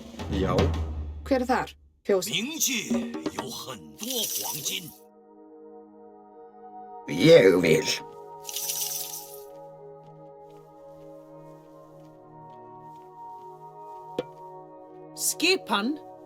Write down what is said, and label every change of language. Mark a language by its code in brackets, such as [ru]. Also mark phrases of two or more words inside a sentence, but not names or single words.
[is] Já. Hver er þar? Fjós. [zh] 冥界有很多黄金， [is] Ég vil. Skipan.